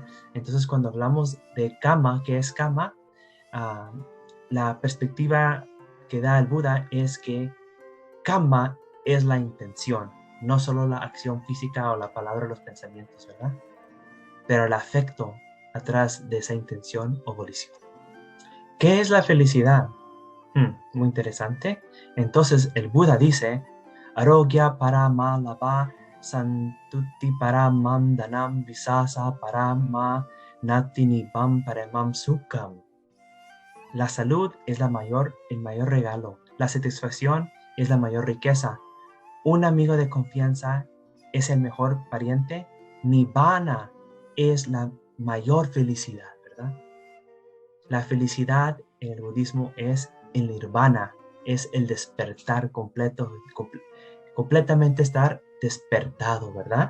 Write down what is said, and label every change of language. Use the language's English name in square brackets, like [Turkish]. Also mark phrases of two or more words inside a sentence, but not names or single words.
[Spanish] Entonces, cuando hablamos de karma, ¿qué es karma? La perspectiva que da el Buda es que karma es la intención, no solo la acción física o la palabra o los pensamientos, ¿verdad? Pero el afecto atrás de esa intención o volición. ¿Qué es la felicidad? Muy interesante. Entonces el Buda dice, [Pali] Arogya parama lava santuti paramam danam visasa parama nati nibbam paramam sukham. [Spanish] La salud es el mayor regalo. La satisfacción es la mayor riqueza. Un amigo de confianza es el mejor pariente. Nibbana es la mayor felicidad, ¿verdad? La felicidad en el budismo es el nirvana, es el despertar completamente estar despertado, ¿verdad?